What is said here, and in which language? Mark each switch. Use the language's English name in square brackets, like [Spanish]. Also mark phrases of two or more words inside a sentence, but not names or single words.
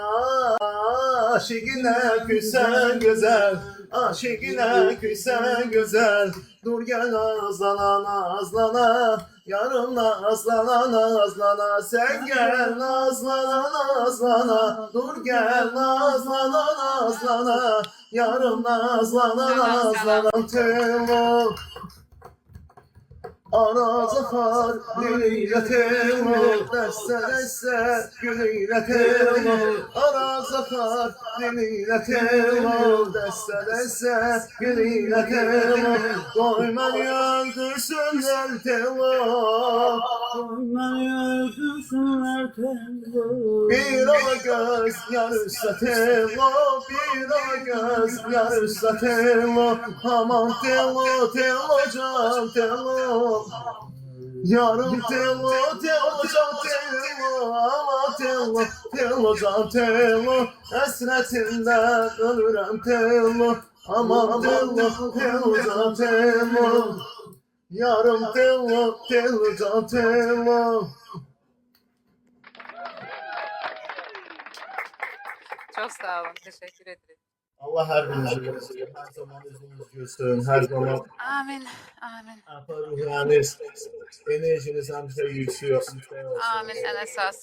[Turkish] Aşıkine küsen güzel, aşıkine küsen güzel. Dur gel nazlana nazlana, yarım nazlana nazlana. Sen gel nazlana nazlana, dur gel nazlana nazlana. Yarım nazlana nazlana. [Azerbaijani] Temo Arazı xar, diliyle temo, dəstə dəstə, gülüyle temo. Arazı xar, diliyle temo, dəstə dəstə, gülüyle temo. Qoy məni öldürsünlər temo. [Turkish] Beni öldürsünler tembo. Bir o göz yarısı temo, bir o göz yarısı temo. Aman temo, temo can temo. Yarım temo, temo can temo. Aman temo, temo can temo. Esretinden ölürüm temo. Aman temo, temo can temo. Yarım temo, temo can temo. Çok sağ olun, teşekkür ederim. Allah her birinizi korusun. Her zaman yüzünüz gülsün. Her zaman Amin, amin, ruhiyeniz, enerjiniz hemşe yükseliyor. [Azerbaijani] amin. En esası